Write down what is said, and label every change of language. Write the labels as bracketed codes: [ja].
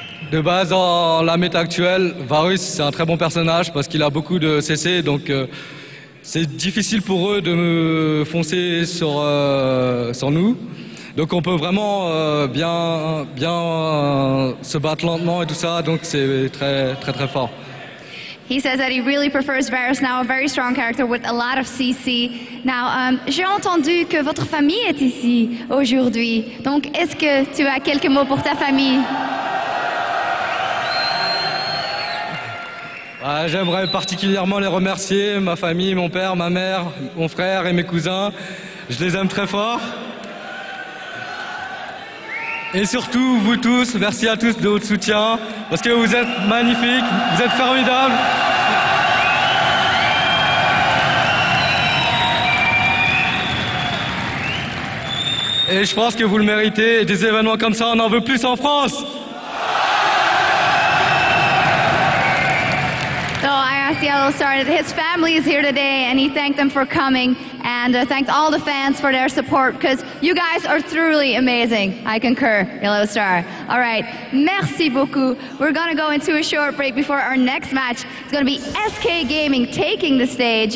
[fr] De base, dans la méta actuelle, Varus, c'est un très bon personnage parce qu'il a beaucoup de CC, donc c'est difficile pour eux de me foncer sur nous. Donc on peut vraiment bien se battre lentement et tout ça, donc c'est très fort. [en] He says that he really prefers Varus now, a very strong character with a lot of CC. Now, [fr] j'ai entendu que votre famille est ici aujourd'hui. Donc, est-ce que tu as quelques mots pour ta famille? J'aimerais particulièrement les remercier, ma famille, mon père, ma mère, mon frère et mes cousins. Je les aime très fort. Et surtout, vous tous, merci à tous de votre soutien, parce que vous êtes magnifiques, vous êtes formidables. Et je pense que vous le méritez, et des événements comme ça, on en veut plus en France. [en] So I asked Yellow Star that his family is here today, and he thanked them for coming, and thanked all the fans for their support, because you guys are truly amazing. I concur, Yellow Star. All right, [fr] merci beaucoup. [en] We're going to go into a short break before our next match. It's going to be SK Gaming taking the stage.